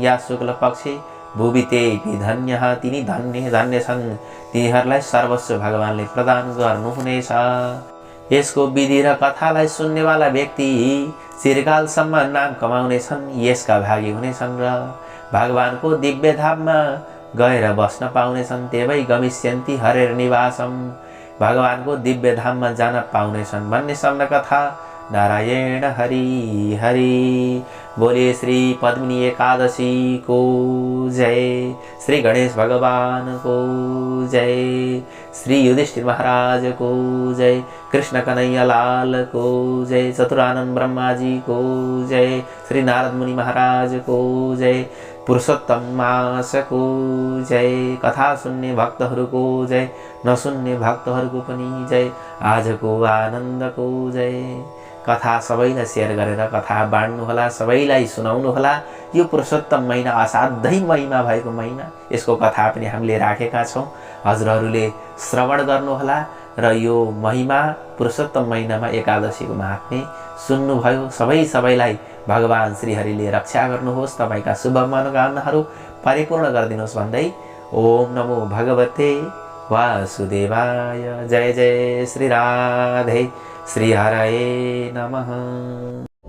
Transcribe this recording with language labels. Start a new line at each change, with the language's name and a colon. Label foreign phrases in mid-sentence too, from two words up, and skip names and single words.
Sanskrit: या शुक्ल पक्षी भुविते धन्य,
Nepali: तिनी धन्य धन्य छन्। तिनीहरूलाई सर्वस्व भगवानले प्रदान गर्नुहुनेछ। यसको विधि र कथालाई सुन्नेवाला व्यक्ति चिरकालसम्म नाम कमाउनेछन्, यसका भागी हुनेछन् र भगवानको दिव्य धाममा गएर बस्न पाउनेछन्।
Sanskrit: तेवै गमिष्यन्ति हरेर निवासम,
Nepali: भगवानको दिव्य धाममा जान पाउनेछन् भन्ने सम्म कथा। नारायण हरि हरि। बोले श्री पद्मिनी एकादशी को जय। श्री गणेश भगवान को जय। श्री युधिष्ठिर महाराज को जय। कृष्ण कन्हैया लाल को जय। चतुरानंद ब्रह्मा जी को जय। श्री नारद मुनि महाराज को जय। पुरुषोत्तम मास को जय। कथा सुन्ने भक्तहरूको जय, नसुन्ने भक्तहरूको पनि जय। आजको आनन्दको जय। कथा सबैलाई सेयर गरेर कथा बाँड्नुहोला, सबैलाई सुनाउनुहोला। यो पुरुषोत्तम महिना असाध्यै महिमा भएको महिना, यसको कथा पनि हामीले राखेका छौँ। हजुरहरूले श्रवण गर्नुहोला र यो महिमा पुरुषोत्तम महिनामा एकादशीको महात्म्य सुन्नुभयो। सबैलाई भगवान श्रीहरिले रक्षा गर्नुहोस्, तपाईँका शुभ मनोकामनाहरू परिपूर्ण गरिदिनुहोस् भन्दै
Sanskrit: ओम नमो भगवते वासुदेवाय। जय जय श्री राधे श्री हरये नमः।